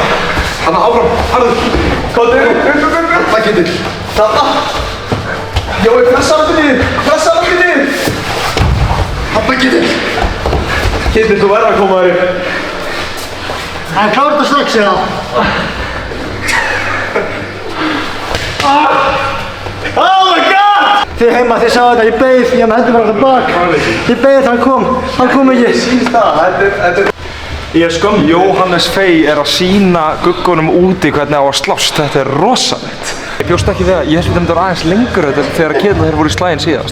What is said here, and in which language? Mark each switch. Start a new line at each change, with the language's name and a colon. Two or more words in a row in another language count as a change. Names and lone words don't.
Icelandic: Þarna, áfram! Harður! Kóttur! Þarna, Ketill! Þarna! Jói, pressa aftur niður! Pressa aftur niður! Þarna, Ketill! Ketill, þú verður að koma þér upp! Hann klárar þetta strax eða?
English: Oh my god!
Icelandic: Þið heima, þið sáu þetta, ég beið, ég með hendur bara alltaf bak. Ég beið, hann kom ekki. Sýnst það, þetta er... Ég er skömm. Jóhannes Fey er að sýna guggunum úti hvernig á að slást. Þetta er rosalegt. Ég bjóst ekki við að, ég held að þetta var aðeins lengur þegar Ketill þeir voru í slaginn síðast.